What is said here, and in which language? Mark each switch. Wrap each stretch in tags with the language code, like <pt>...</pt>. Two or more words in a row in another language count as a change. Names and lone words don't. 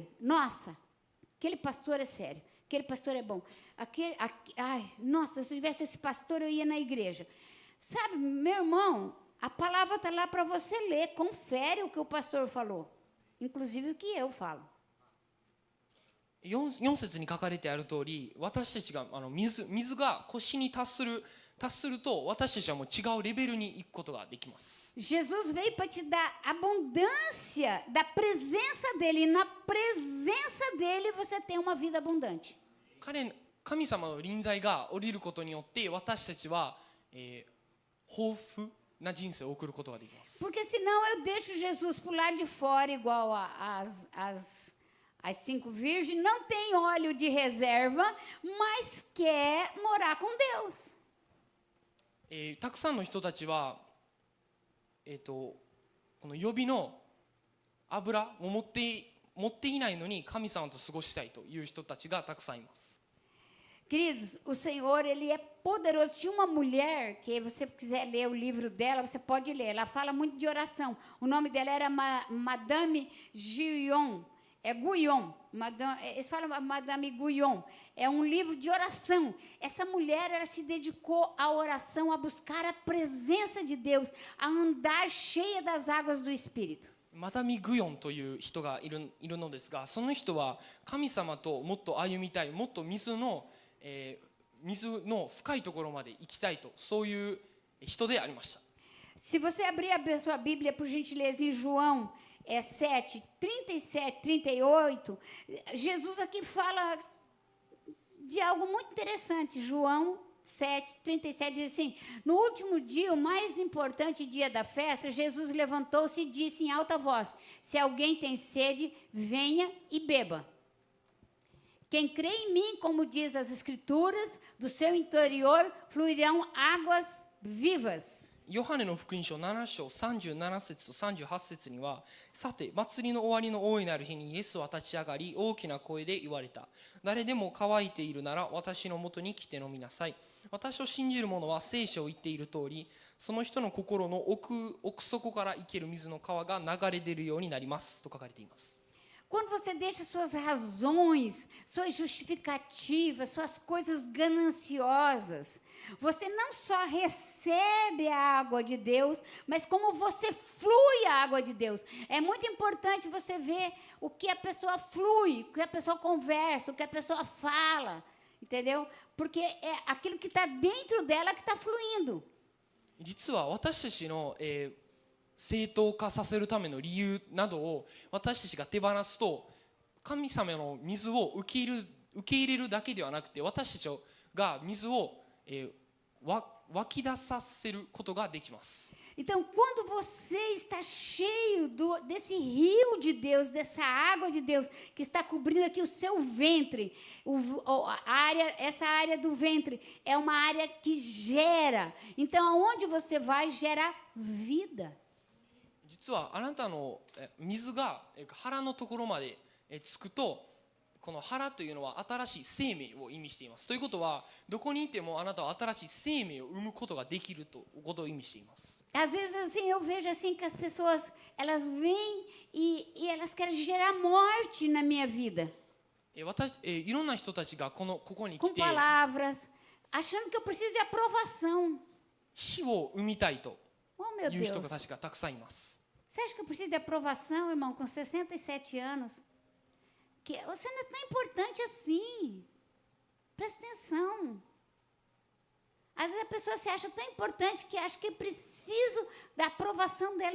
<pt>Nossa, aquele pastor é sério, aquele pastor é bom. Nossa, se eu tivesse esse pastor, eu ia na igreja. Sabe, meu irmão, a palavra está lá para você ler, confere o que o pastor falou. Inclusive o que eu falo.</pt> <ja>4 節に書かれてある通り、私たちが水が腰に達すると、私たちはもう違うレベルに行くことができます。</ja> <pt>Jesus veio para te dar abundância da presença dele. E na presença dele você tem uma vida abundante.</pt> <ja>神様の臨在が降りることによって、私たちは、豊富な人生を送ることができます。</ja> <pt>Porque senão eu deixo Jesus por lá de fora igual as 5 virgens, não tem óleo de reserva, mas quer morar com Deus.</pt> <ja>たくさんの人たちは、この予備の油を持っていないのに神様と過ごしたいという人たちがたくさんいます。</ja> <pt>Queridos, o Senhor, Ele é poderoso. Tinha uma mulher, que você quiser ler o livro dela, você pode ler. Ela fala muito de oração. O nome dela era Madame Guyon. Guyon. Eles falam Madame Guyon. É um livro de oração. Essa mulher, ela se dedicou à oração, a buscar a presença de Deus, a andar cheia das águas do Espírito.</pt> <ja>マダミ・グヨンという人がいるのですが、その人は神様ともっと歩みたい、もっと水の深いところまで行きたいと、そういう人でありました。</ja> <pt>Se você abrir a sua Bíblia, por gentileza, em João 7, 37, 38, Jesus aqui fala de algo muito interessante. João 7, 37 diz assim: no último dia, o mais importante dia da festa, Jesus levantou-se e disse em alta voz: se alguém tem sede, venha e beba. Quem crê em mim, como diz as Escrituras, do seu interior fluirão águas vivas.</pt> <ja>ヨハネの福音書7章37節と38節には、さて祭りの終わりの大いなる日にイエスは立ち上がり、大きな声で言われた。誰でも乾いているなら私のもとに来て飲みなさい。私を信じる者は聖書を言っている通り、その人の心の奥底から生ける水の川が流れ出るようになりますと書かれています。</ja> <pt>Quando você deixa suas razões, suas justificativas, suas coisas gananciosas, você não só recebe a água de Deus, mas como você flui a água de Deus. É muito importante você ver o que a pessoa flui, o que a pessoa conversa, o que a pessoa fala, entendeu? Porque é aquilo que está dentro dela que está fluindo.</pt> <ja>実は私たちの、正当化させるための理由などを私たちが手放すと、神様の水を受け入れるだけではなくて、私たちが水を湧き出させることができます。</ja> <pt>Então, quando você está cheio desse rio de Deus, dessa água de Deus, que está cobrindo aqui o seu ventre, essa área do ventre é uma área que gera. Então, aonde você vai, gera vida.</pt> <ja>実はあなたの水が腹のところまでつくと、この腹というのは新しい生命を意味しています。ということは、どこにいてもあなたは新しい生命を生むことができるということを意味しています。</ja> <pt>Às vezes assim eu vejo assim que as pessoas elas vêm e elas querem gerar morte na minha vida.</pt> <ja>いろんな人たちがここに来</ja> <pt>Com</pt> <ja>て</ja> <pt>palavras, achando que eu preciso de aprovação.</pt> <ja>死を生みたいと</ja> <pt>Oh, meu</pt> <ja>いう人</ja> <pt>Deus.</pt> <ja>たちがたくさんいます。</ja> <pt>Você acha que eu preciso de aprovação, irmão, com 67 anos? Que você não é tão importante assim. Presta atenção. Às vezes a pessoa se acha tão importante que acha que preciso da aprovação dela.</pt>